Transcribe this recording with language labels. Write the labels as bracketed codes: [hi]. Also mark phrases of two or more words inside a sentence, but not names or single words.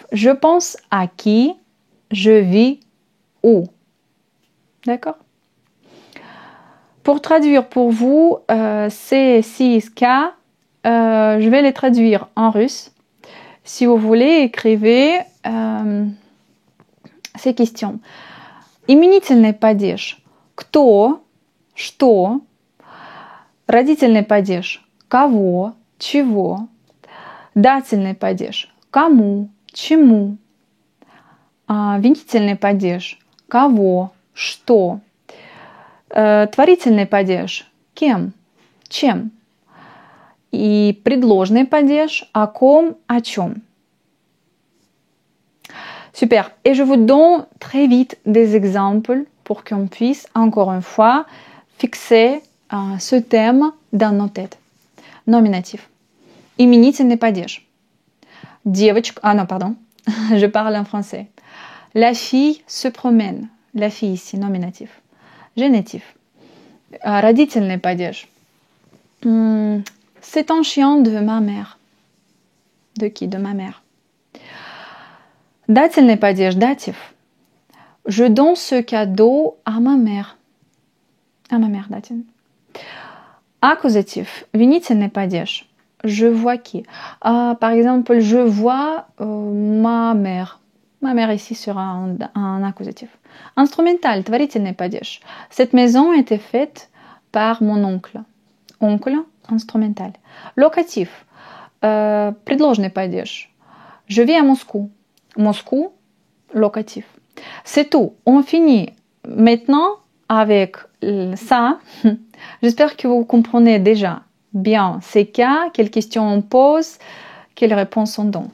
[fr] Je pense à qui? Je vis où? D'accord? Pour traduire pour vous ces 6 cas, je vais les traduire en russe. Si vous voulez, écrivez ces questions. [ru] Именительный падеж. Кто? Что? Родительный падеж. Кого? Чего? Дательный падеж. Кому? Чему? Винительный падеж. Кого? Что? Творительный падеж. Кем? Чем? И предложный падеж. О ком? О чем? [fr] Super. Et je vous donne très vite des exemples pour qu'on puisse, encore une fois, fixer ce thème dans nos têtes. Nominatif. [ru] Именительный падеж. Девочка... [fr] Ah non, pardon. Je parle en français. La fille se promène. La fille ici, nominatif. Génitif. [ru] Родительный падеж. [fr] C'est un chien de ma mère. De qui? De ma mère. [ru] Дательный падеж, [fr] datif. Je donne ce cadeau à ma mère. À ma mère, datif. Accusatif. [ru] Винительный падеж. [fr] Je vois qui? Par exemple, je vois ma mère. Ma mère ici sera un accusatif. Instrumental, [ru] творительный падеж. [fr] Cette maison était faite par mon oncle. Oncle, instrumental. Locatif, [ru] предложный падеж. [fr] Je vis à Moscou. Moscou, locatif. C'est tout. On finit maintenant avec ça. J'espère que vous comprenez déjà bien ces cas, quelles questions on pose, quelles réponses on donne.